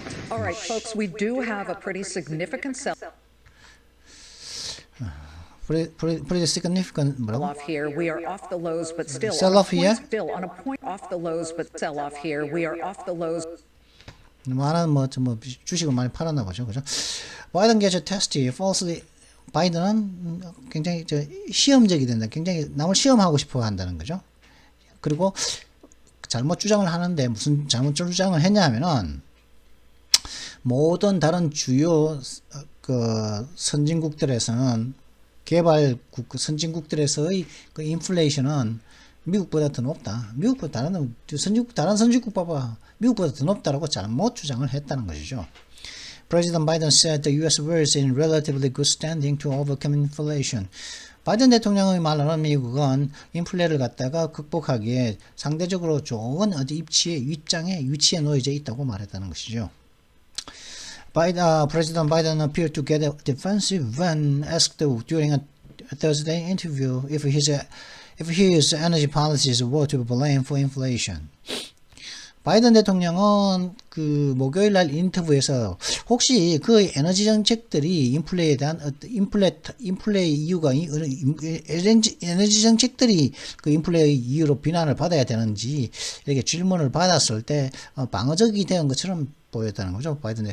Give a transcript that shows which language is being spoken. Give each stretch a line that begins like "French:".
English: All right, folks, we do have a pretty significant pretty significant sell-off here. We are off the lows, but still sell-off here. Still on a point off the lows, but sell-off here. We are off the lows.
Korean: 많은 주식을 많이 팔았나 보죠, 그죠?
English: Biden gets testy, falsely.
Korean: 바이든은 굉장히 시험적이 된다. 굉장히 남을 시험하고 싶어 한다는 거죠. 그리고 잘못 주장을 하는데 무슨 잘못 주장을 했냐면은 모든 다른 주요 선진국들에서는 선진국들에서의 그 인플레이션은 미국보다 더 높다. 미국보다 다른 선진국 봐봐. 미국보다 더 높다라고 잘못 주장을 했다는 것이죠.
English: President Biden said the U.S. was in relatively good standing to overcome inflation.
Korean: 바이든 대통령의 말로는 미국은 인플레를 갖다가 극복하기에 상대적으로 좋은 위치에 놓여져 있다고 말했다는 것이죠.
English: President Biden appeared to get defensive when asked during a Thursday interview if his energy policies were to be blamed for inflation.
Korean: 바이든 대통령은 그 목요일 날 인터뷰에서 혹시 그 에너지 정책들이 인플레에 대한 인플레 이유가 에너지 정책들이 그 인플레 이유로 비난을 받아야 되는지 이렇게 질문을 받았을 때 방어적이 된 것처럼 보였다는 거죠. 바이든.